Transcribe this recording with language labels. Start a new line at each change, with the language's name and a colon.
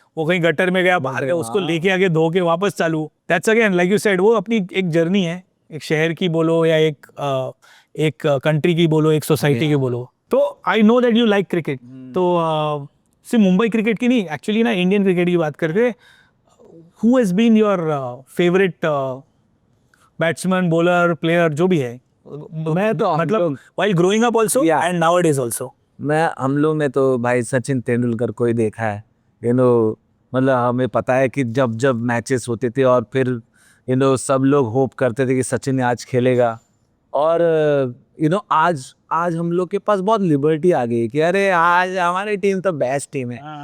Hindi: वो कहीं गटर में गया, बाहर गया, उसको लेके आगे धो के वापस चालू।
English: that's again like you said,
Hindi: वो अपनी एक जर्नी है, एक शहर की बोलो या एक कंट्री की बोलो, एक सोसाइटी की बोलो।
English: तो I know that you like cricket,
Hindi: तो सिर्फ मुंबई क्रिकेट की नहीं,
English: actually ना Indian cricket
Hindi: की बात करके,
English: who has been your favourite batsman, bowler, player,
Hindi: जो भी है? मैं तो
English: मतलब while growing up also and nowadays also.
Hindi: हम लोग ने तो भाई सचिन तेंदुलकर को ही देखा है, मतलब हमें पता है कि जब जब मैचेस होते थे और फिर सब लोग होप करते थे कि सचिन आज खेलेगा। और आज हम लोग के पास बहुत लिबर्टी आ गई कि अरे आज हमारी टीम तो बेस्ट टीम है।